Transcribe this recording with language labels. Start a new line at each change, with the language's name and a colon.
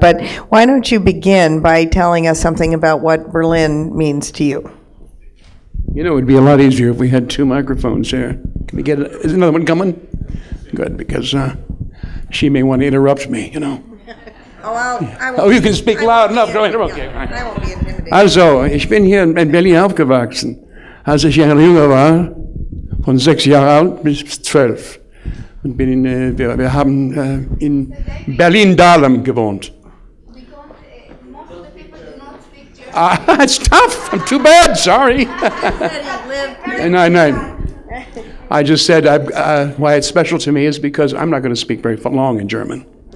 English: But why don't you begin by telling us something about what Berlin means to you? You know, it would be a lot easier if we had two microphones here. Can we get is another one coming? Good, because she may want to interrupt me, you know. Oh, you can speak loud enough. Go ahead. Okay. I won't be intimidated.
German: Also, ich bin hier in Berlin aufgewachsen. Als ich Jahre jünger war, von 6 Jahren alt bis 12. Und wir haben in Berlin-Dahlem gewohnt.
English: Most of the people do not speak German. It's tough. I'm too bad. Sorry. No. I just said why it's special to me is because I'm not going to speak very long in German.